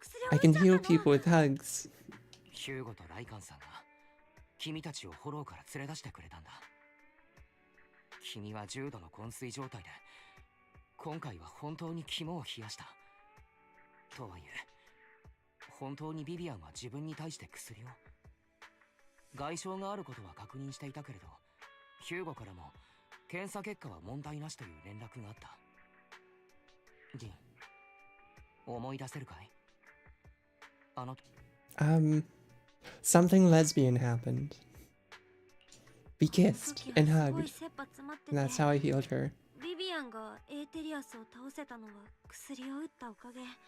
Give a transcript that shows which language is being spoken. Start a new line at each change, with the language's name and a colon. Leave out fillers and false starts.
English: I can heal people with hugs.
Japanese: ヒューゴとライカンさんが君たちをフォローから連れ出してくれたんだ。君は重度の昏睡状態で、今回は本当に肝を冷やした。とはいえ、本当にビビアンは自分に対して薬を。外傷があることは確認していたけれど、ヒューゴからも検査結果は問題なしという連絡があった。リン、思い出せるかい？あの。
English: Something lesbian happened. We kissed and hugged. And that's how I healed her.
Japanese: ビビアンがエーテリアスを倒せたのは薬を打ったおかげ。